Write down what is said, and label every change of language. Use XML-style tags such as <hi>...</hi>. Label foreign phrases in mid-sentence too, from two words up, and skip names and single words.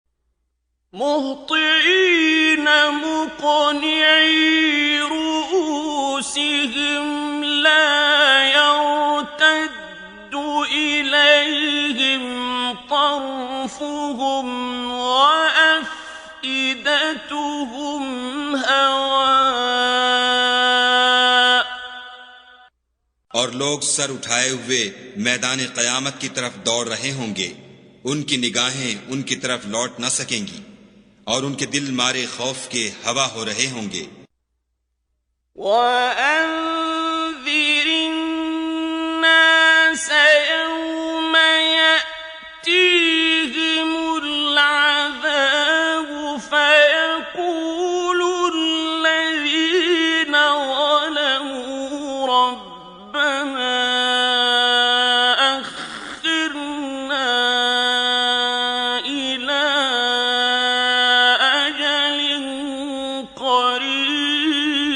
<ar>مهطعين مقنعي رءوسهم لا يرتد إليهم طرفهم وأفئدتهم هواء.</ar> <ur>اور لوگ سر اٹھائے ہوئے میدان قیامت کی طرف دوڑ رہے ہوں گے، ان کی نگاہیں ان کی طرف لوٹ نہ سکیں گی اور ان کے دل مارے خوف کے ہوا ہو رہے ہوں گے.</ur> <ar>وأنذر الناس يوم يأتيهم العذاب فيقول الذين ظلموا ربنا أخرنا إلى أجل قريب</ar>